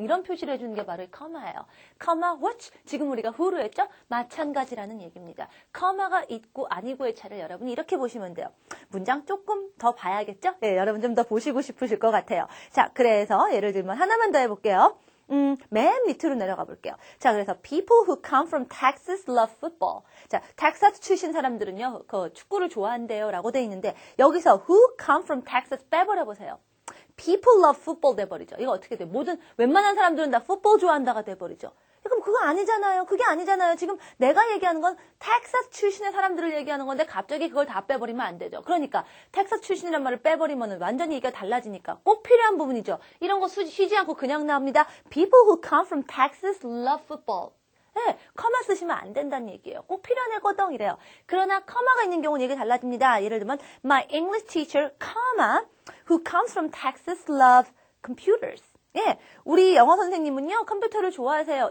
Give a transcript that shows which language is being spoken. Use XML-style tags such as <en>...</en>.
<ko>이런 표시를 해주는 게 바로 comma예요. comma which 지금 우리가 who로 했죠? 마찬가지라는 얘기입니다. comma가 있고 아니고의 차를 여러분이 이렇게 보시면 돼요. 문장 조금 더 봐야겠죠? 네, 여러분 좀 더 보시고 싶으실 것 같아요. 자, 그래서 예를 들면 하나만 더 해볼게요. 맨 밑으로 내려가 볼게요. 자, 그래서</ko> <en>people who come from Texas love football.</en> <ko>자, 텍사스 출신 사람들은요, 그 축구를 좋아한대요 라고 돼 있는데 여기서</ko> <en>who come from Texas</en> <ko>빼버려 보세요.</ko> <en>people love football 돼버리죠.</en> <ko>이거 어떻게 돼요? 웬만한 사람들은 다 football 좋아한다가 돼버리죠. 그럼 그거 아니잖아요. 그게 아니잖아요. 지금 내가 얘기하는 건 텍사스 출신의 사람들을 얘기하는 건데 갑자기 그걸 다 빼버리면 안 되죠. 그러니까 텍사스 출신이라는 말을 빼버리면 완전히 얘기가 달라지니까 꼭 필요한 부분이죠. 이런 거 쉬지 않고 그냥 나옵니다.</ko> <en>People who come from Texas love football.</en> <ko>네, 커마 쓰시면 안 된다는 얘기예요. 꼭 필요한 애거든 이래요. 그러나 커마가 있는 경우는 얘기 달라집니다.</ko> <en>예를 들면 My English teacher, who comes from Texas love computers.</en> <ko>예, 우리 영어 선생님은요, 컴퓨터를 좋아하세요.</ko>